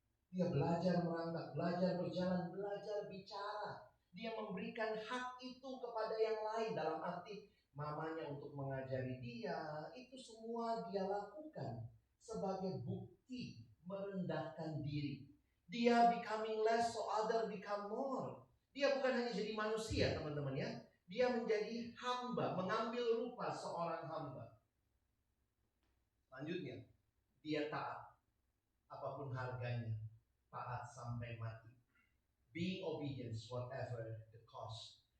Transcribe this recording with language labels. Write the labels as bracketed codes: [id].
[id] Dia belajar merangkak, belajar berjalan, belajar bicara. Dia memberikan hak itu kepada yang lain. Dalam arti mamanya untuk mengajari dia. Itu semua dia lakukan sebagai bukti merendahkan diri. [en] Dia becoming less so other become more. [id] Dia bukan hanya jadi manusia teman-teman ya. Dia menjadi hamba, mengambil rupa seorang hamba. Selanjutnya, dia taat. Apapun harganya. Taat sampai mati. [en] Being obedience whatever the cost.